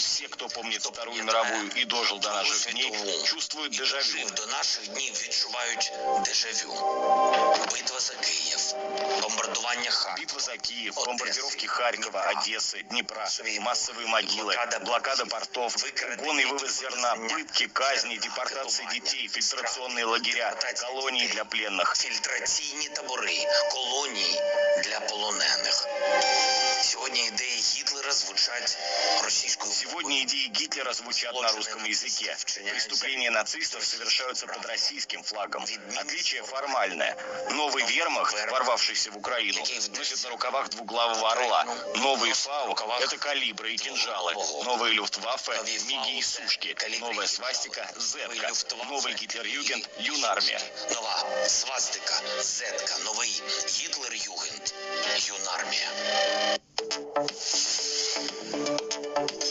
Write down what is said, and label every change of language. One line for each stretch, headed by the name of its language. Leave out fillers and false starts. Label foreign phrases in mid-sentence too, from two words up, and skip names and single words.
Russian: Все, кто помнит Вторую мировую и дожил до наших дней, чувствуют дежавю.
Ukrainian: До наших днів відчувають дежавю. Битва за Київ, бомбардування Харкова.
Russian: Битва за Киев, бомбардировки Харькова, Одессы, Днепра, массовые могилы, блокада портов, угон и вывоз зерна, пытки, казни, депортация детей, фильтрационные лагеря, колонии для пленных.
Ukrainian: Фільтраційні табори, колонії для полонених.
Russian: Сегодня идеи Гитлера звучат російською. Сегодня идеи Гитлера звучат на русском языке. Преступления нацистов совершаются под российским флагом. Отличие формальное. Новый вермахт, ворвавшийся в Украину, носит на рукавах двуглавого орла. Новый фау – это калибры и кинжалы. Новые люфтваффе – миги и сушки. Новая свастика – зетка. Новый Гитлер-Югенд – юнармия.
Ukrainian: Нова свастика, зетка, новий Гітлер-Югенд, юнармія.